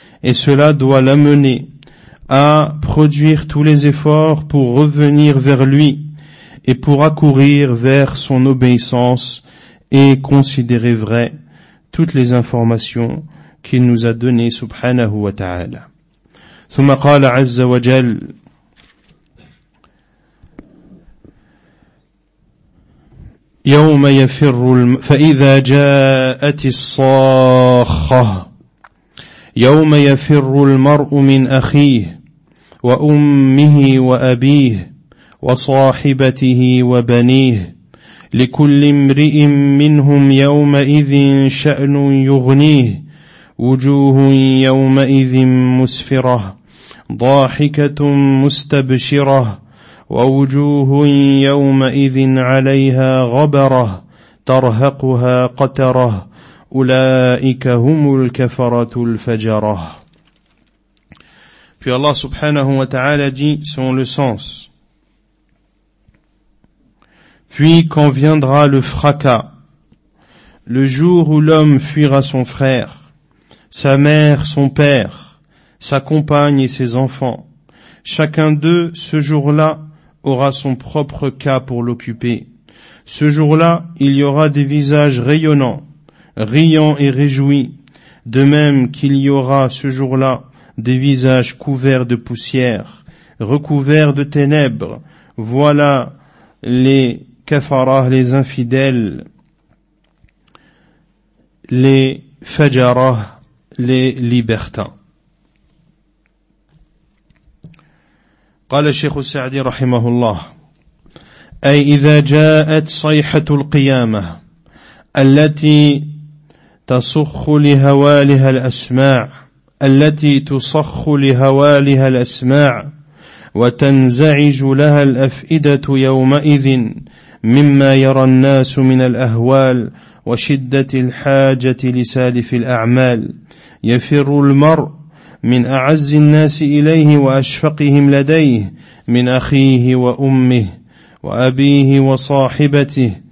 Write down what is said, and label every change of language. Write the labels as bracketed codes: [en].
[fr] Et cela doit l'amener à produire tous les efforts pour revenir vers lui et pour accourir vers son obéissance et considérer vrai toutes les informations qu'il nous a données, subhanahu wa ta'ala. [ar] Thumma qala azza wa jal, yawma yafirru fa'idha ja'ati s-sakha, يوم يفر المرء من أخيه وأمه وأبيه وصاحبته وبنيه لكل امرئ منهم يومئذ شأن يغنيه وجوه يومئذ مسفرة ضاحكة مستبشرة ووجوه يومئذ عليها غبرة ترهقها قترة أولئك هم الكفرة الفجرة. [fr] Puis Allah subhanahu wa ta'ala dit, selon le sens, puis quand viendra le fracas, le jour où l'homme fuira son frère, sa mère, son père, sa compagne et ses enfants, chacun d'eux, ce jour-là, aura son propre cas pour l'occuper. Ce jour-là, il y aura des visages rayonnants, riants et réjouis, de même qu'il y aura ce jour-là des visages couverts de poussière, recouverts de ténèbres. Voilà les kafaras, les infidèles, les fajaras, les libertins. [ar] قال الشيخ السعدي رحمه الله أي إذا جاءت صيحة القيامة التي تصخ لهوالها الأسماع التي تصخ لهوالها الأسماع وتنزعج لها الأفئدة يومئذ مما يرى الناس من الأهوال وشدة الحاجة لسالف الأعمال يفر المرء من أعز الناس إليه وأشفقهم لديه من أخيه وأمه وأبيه وصاحبته